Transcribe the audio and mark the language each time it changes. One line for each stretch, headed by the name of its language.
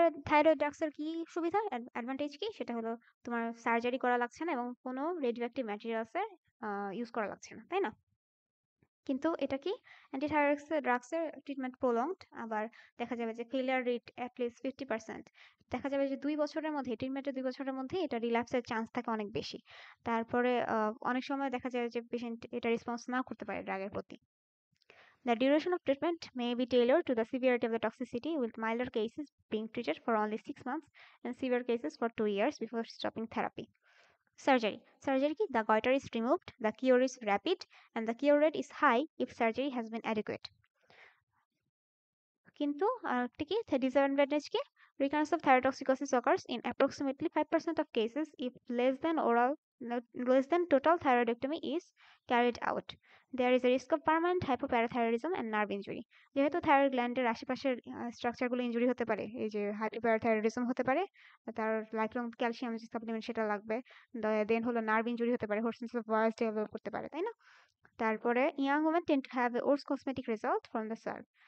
Bangla: Thyroid ড্রাগসের কি সুবিধা, অ্যাডভান্টেজ কি? সেটা হলো তোমার সার্জারি করা লাগছে না এবং কোনো রেডিও অ্যাক্টিভ ম্যাটেরিয়ালসের ইউজ করা লাগছে না, তাই না? কিন্তু এটা কি? ড্রাগসের ট্রিটমেন্ট প্রলংড, আবার দেখা যাবে যে ফেলিয়ার রেট এট লিস্ট 50%। দেখা যাবে যে ২ বছরের মধ্যে ট্রিটমেন্টের ২ বছরের মধ্যে এটা রিল্যাপসের চান্স থাকে অনেক বেশি। তারপরে অনেক সময় দেখা যায় যে পেশেন্ট এটা রেসপন্স নাও করতে পারে ড্রাগের প্রতি।
English: The duration of treatment may be tailored to the severity of the toxicity, with milder cases being treated for only 6 months and severe cases for 2 years before stopping therapy. Surgery ki? The goiter is removed, the cure is rapid, and the cure rate is high if surgery has been adequate. কিন্তু আরেকটা কি? disadvantage কি? Recurrence of thyrotoxicosis occurs in approximately 5% of cases if less than total thyroidectomy is carried out. There is a risk of permanent hypoparathyroidism and nerve injury.
Bangla: যেহেতু thyroid গ্ল্যান্ডের আশেপাশের স্ট্রাকচারগুলো injury হতে পারে, এই যে হাইপোপ্যারাথাইরয়েডিজম হতে পারে, তার লাইফলং ক্যালসিয়াম সাপ্লিমেন্ট সেটা লাগবে, দেন হলো নার্ভ ইনজুরি হতে পারে, হোর্সনেস অফ ভয়েস ডেভেলপ করতে পারে, তাই না?
English: তারপরে young women tend to have a worse cosmetic result from the serve.